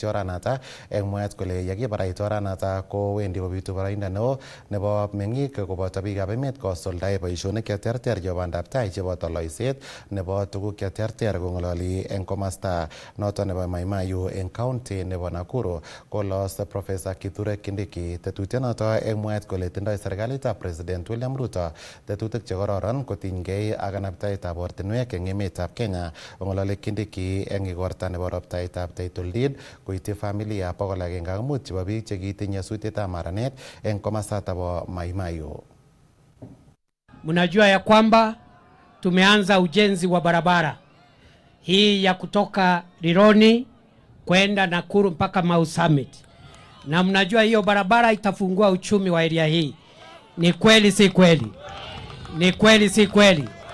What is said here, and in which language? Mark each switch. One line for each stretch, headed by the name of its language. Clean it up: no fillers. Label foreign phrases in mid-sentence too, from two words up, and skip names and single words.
Kalenjin: oranata eng mwaet kole yekibarait oranata ko wendi kobitu boroindo neo nebo meng'ik koboto biikab emet kosuldae boisionik cheterter chebo bandab tai cheboto loiset nebo tuguk cheterter kong'ololi eng komasta noto nebo Maimayu eng county nebo Nakuru kolos Professor Kithure Kindiki tetutienoto eng mwaet kole tindoi serikalitab President William Ruto tetutik chekororon kotinygei ak kanabtaetab ortinwek eng emetab Kenya. Kong'ololi Kindiki eng igorta nebo roptaetab
English: title deed
Kalenjin: koityi familia 105 chebo biik chekitinye nyasutietab maranet eng komasta bo Maimayu.
Swahili: Mnajua ya kwamba tumeanza ujenzi wa barabara hii ya kutoka Rironi kwenda Nakuru mpaka Mau Summit, na mnajua hiyo barabara itafungua uchumi wa area hii. Ni kweli si kweli? Ni kweli si kweli?